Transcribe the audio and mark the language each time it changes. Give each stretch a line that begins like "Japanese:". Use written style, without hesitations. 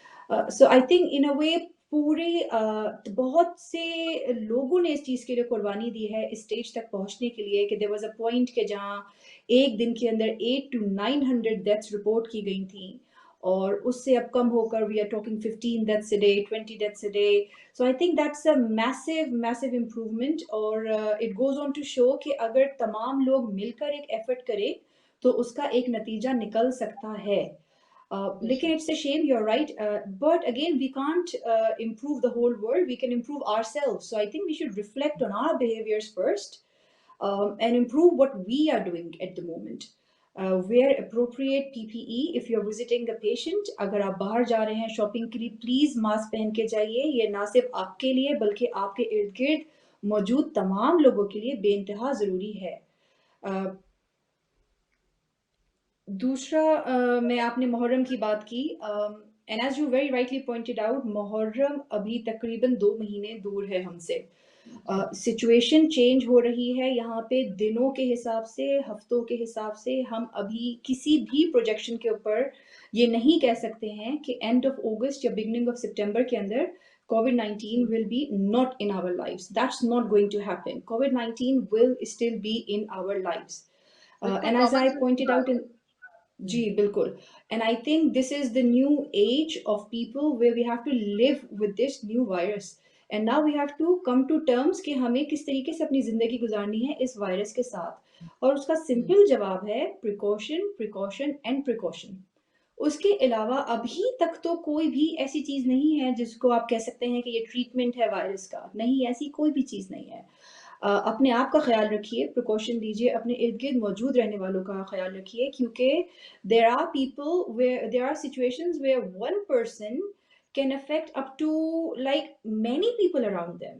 English: so I think in a way
Hindi: पूरे बहुत से लोगों ने इस चीज़ के लिए कुर्बानी दी है इस स्टेज तक पहुंचने के लिए कि
English: there was a point
Hindi: के जहाँ एक दिन के अंदर 8 to 900 डेथ्स रिपोर्ट की गई थी, और उससे अब कम होकर
English: we are talking 15 deaths a day,
Hindi: 20 deaths a day.
English: so I think that's a massive massive improvement,
Hindi: और
English: it goes on to show
Hindi: कि अगर तमाम लोग मिलकर एक एफर्ट करें तो उसका एक नतीजा निकल सकता है। लेकिन बेशक।
English: it's a shame, you're right, but again we can't improve the whole world, we can improve ourselves. So I think we should reflect on our behaviors first, and improve what we are doing at the moment. Wear appropriate PPE if you're visiting a patient.
Hindi: अगर आप बाहर जा रहे हैं shopping के लिए, please mask पहन के जाइए। ये ना सिर्फ आपके लिए बल्कि आपके इर्द गिर्द मौजूद तमाम लोगों के लिए बेइंतहा ज़रूरी है। दूसरा, मैं आपने मुहर्रम की बात की,
English: and as you very rightly pointed out,
Hindi: Muharram अभी तकरीबन 2 महीने दूर है हमसे। सिचुएशन चेंज हो रही है यहाँ पे दिनों के हिसाब से, हफ्तों के हिसाब से। हम अभी किसी भी प्रोजेक्शन के ऊपर ये नहीं कह सकते हैं कि एंड ऑफ अगस्त या बिगनिंग ऑफ सितंबर के अंदर
English: COVID-19 will be not in our lives. That's not going to happen. COVID-19 will still be in our lives.
Hindi: बिल्कुल
English: And as I
Hindi: common sense की
English: pointed
Hindi: बात
English: out
Hindi: है।
English: in,
Hindi: जी बिल्कुल,
English: and I think this is the new age of people where we have to live with this new virus, and now we have to come to terms
Hindi: कि हमें किस तरीके से अपनी ज़िंदगी गुजारनी है इस वायरस के साथ। और उसका सिंपल जवाब है प्रिकॉशन, प्रिकॉशन एंड प्रिकॉशन। उसके अलावा अभी तक तो कोई भी ऐसी चीज़ नहीं है जिसको आप कह सकते हैं कि ये ट्रीटमेंट है वायरस का। नहीं, ऐसी कोई भी चीज़ नहीं है। अपने आप का ख्याल रखिए, प्रिकॉशन लीजिए, अपने इर्द-गिर्द मौजूद रहने वालों का ख्याल रखिए, क्योंकि
English: There are situations where one person can affect up to like many people around them.